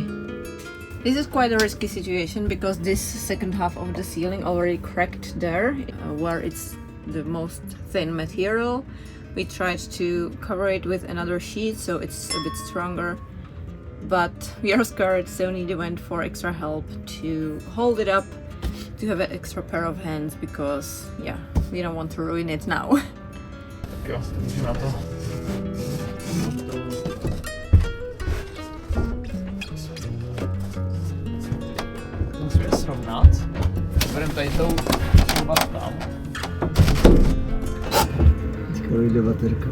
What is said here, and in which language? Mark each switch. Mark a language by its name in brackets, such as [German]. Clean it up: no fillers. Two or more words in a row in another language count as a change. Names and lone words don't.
[English] This is quite a risky situation because this second half of the ceiling already cracked there, where it's the most thin material. We tried to cover it with another sheet so it's a bit stronger, but we are scared, so Nida went for extra help to hold it up, to have an extra pair of hands because, yeah, we don't want to ruin it now. [Czech] Tak jo, můžu na to. Musíme srovnat. Bereme tady tou tam. Teďka vyjde baterka.